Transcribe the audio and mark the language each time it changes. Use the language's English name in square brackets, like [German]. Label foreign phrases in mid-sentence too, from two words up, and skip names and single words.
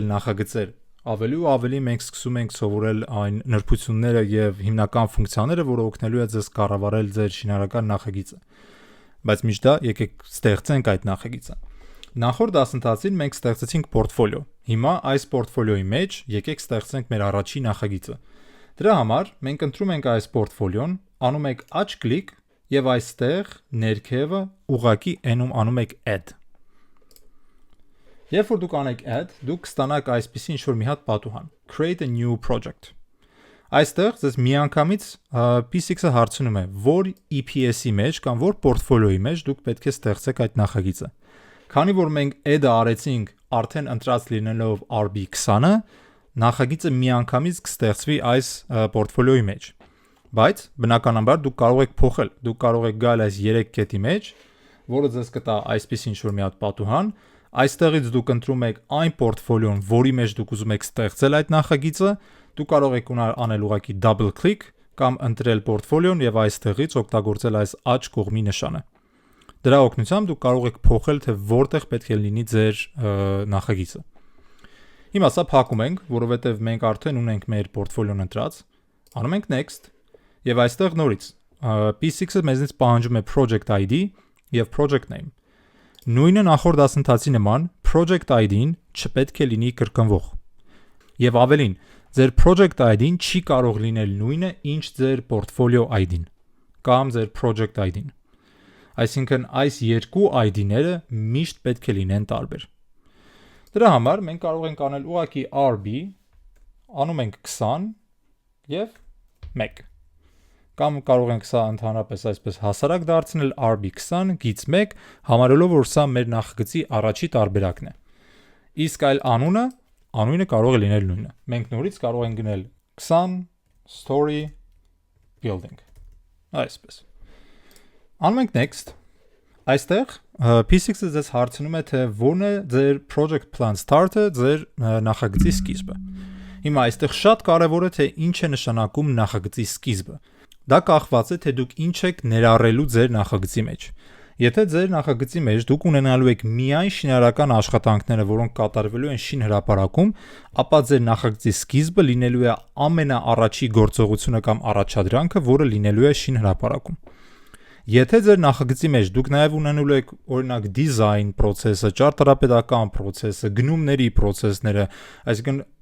[Armenian] նախագծեր։ Ավելի ու ավելի մենք սկսում ենք սովորել այն նրբությունները եւ հիմնական ֆունկցիաները, որը օգնելու է ձեզ կառավարել ձեր շինարարական նախագիծը։ Բայց միշտ դա եկեք ստեղծենք այդ նախագիծը։ Նախորդ դասընթացին մենք ստեղծեցինք պորտֆոլիո։ Հիմա այս պորտֆոլիոյի մեջ եկեք ստեղծենք մեր առաջին նախագիծը։ Դրա համար մենք ընտրում ենք այս պորտֆոլիոն, անում եք աջ կլիկ եւ այստեղ ներքևը ուղակի անում եք add։ Երբ որ դուք անեք add, դուք կստանաք այսպիսի ինչ-որ մի հատ պատուհան, [English] create a new project։ [Armenian] Այստեղ ձեզ միանգամից P6-ը հարցնում է, որ EPS-ի մեջ կամ որ պորտֆոլիոյի մեջ դուք պետք է ստեղծեք այդ նախագիծը։ Քանի որ մենք add-ը արեցինք արդեն ընտրած լինելով RB20-ը, նախագիծը միանգամից կստեղծվի այս պորտֆոլիոյի մեջ։ Բայց բնականաբար դուք կարող եք փոխել, դուք կարող եք գալ այս 3 կետի մեջ, որը ձեզ կտա այսպես ինչ-որ մի հատ պատուհան, այստեղից դուք ընտրում եք այն պորտֆոլիոն, որի մեջ դուք ուզում եք ստեղծել այդ նախագիծը, դուք կարող եք անել ուղղակի [English] double click [Armenian] կամ ընտրել պորտֆոլիոն եւ այստեղից օգտագործել այս աջ կողմի նշանը։ Դրա օգնությամբ դուք կարող եք փոխել թե որտեղ պետք է լինի ձեր նախագիծը։ Հիմա սա փակում ենք, որովհետև մենք արդեն ունենք մեր պորտֆոլիոն ընտրած, անում ենք next եւ այստեղ նորից P6-ը մեզնից պահանջում է [English] project ID [Armenian] եւ [English] project name։ [Armenian] Նույնը նախորդ դասընթացի նման [English] project ID-ն [Armenian] չպետք է լինի կրկնվող։ Եվ ավելին, ձեր [English] project ID-ն [Armenian] չի կարող լինել նույնը, ինչ ձեր [English] portfolio ID-ն [Armenian] կամ ձեր [English] project ID-ն։ [Armenian] Այսինքն այս երկու ID-ները միշտ պետք է լինեն տարբեր։ Դրա համար մենք կարող ենք անել ուղղակի RB, անում ենք 20 եւ 1։ Կամ կարող ենք սա ընդհանրապես այսպես հասարակ դարձնել RB20 գիծ 1, համարելով որ սա մեր նախագծի առաջի տարբերակն է։ Իսկ այլ անունը կարող է լինել նույնը։ Մենք նորից կարող ենք գնել 20 [English] story building։ [Armenian] Այսպես։ Անում ենք next։ Այստեղ P6-ը ձեզ հարցնում է թե որն է ձեր [English] project plan start-ը, [Armenian] ձեր նախագծի սկիզբը։ Հիմա այստեղ շատ կարևոր է թե ինչ է նշանակում նախագծի սկիզբը։ Դա կախված է թե դուք ինչ եք ներառելու ձեր նախագծի մեջ։ Եթե ձեր նախագծի մեջ դուք ունենալու եք միայն շինարարական աշխատանքները, որոնք կատարվելու են շինհրապարակում, ապա ձեր նախագծի սկիզբը լինելու է ամենաառաջի գործողությունը կամ առաջադրանքը, որը լինելու է շինհրապարակում։ Եթե ձեր նախագծի մեջ դուք նաև ունենալու եք օրինակ դիզայն process-ը, ճարտարապետական process-ը, գնումների process-ները, այսինքն